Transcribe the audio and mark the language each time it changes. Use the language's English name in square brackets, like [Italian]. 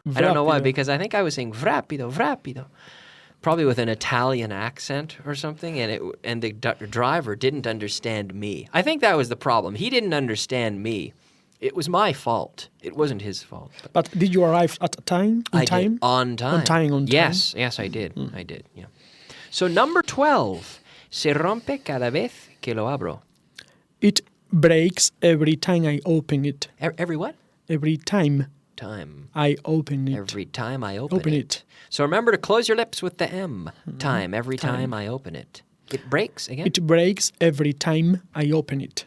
[English] I don't know why, because I think I was saying vrapido, vrapido, probably with an Italian accent or something, and the driver didn't understand me. I think that was the problem. He didn't understand me. It was my fault. It wasn't his fault. But did you arrive at a time? I did. On time. On time. Yes, I did. I did, yeah. So number 12, [Spanish] se rompe cada vez que lo abro. [English] It breaks every time I open it. Every what? Every time. I open it. Every time I open it. So remember to close your lips with the M. Time. Every time I open it. It breaks again? It breaks every time I open it.